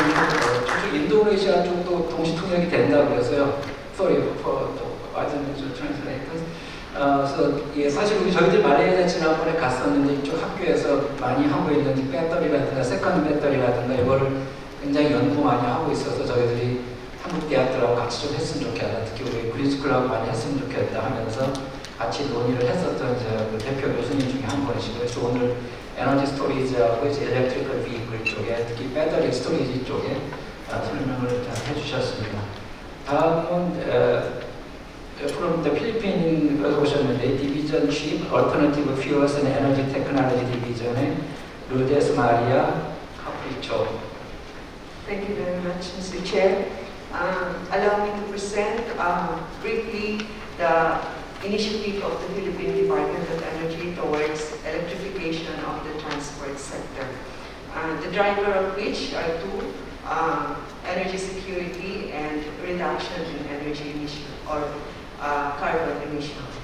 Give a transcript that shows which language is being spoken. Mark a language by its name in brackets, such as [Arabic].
[Korean] 저쪽 인도네시아 쪽도 동시 통역이 된다고 그래서요. [English] Sorry for the wasn't translators. [Korean] 그래서 사실 저희들 말레이시아 지난번에 갔었는데 이쪽 학교에서 많이 하고 있는 배터리라든가 세컨드 배터리라든가 이거를 굉장히 연구 많이 하고 있어서 저희들이 한국 대학들하고 같이 좀 했으면 좋겠다. 특히 우리 그린스쿨하고 많이 했으면 좋겠다 하면서 같이 논의를 했었던 그 대표 교수님 중에 한 분이시고요. 그래서 오늘 에너지 스토리지하고 이제 일렉트리컬 비클 쪽에 특히 배터리 스토리지 쪽에 설명을 해주셨습니다. 다음은 [English] from the [Korean] 필리핀에서 오셨는데 디비전 칩 얼터너티브 퓨어스 앤 에너지 테크놀로지 디비전의 루데스 마리아 카프리초. [English] Thank you very much, Mr. Chair. Allow me to present briefly the initiative of the Philippine Department of Energy towards electrification of the transport sector. The driver of which are two, energy security and reduction in energy emission or carbon emission.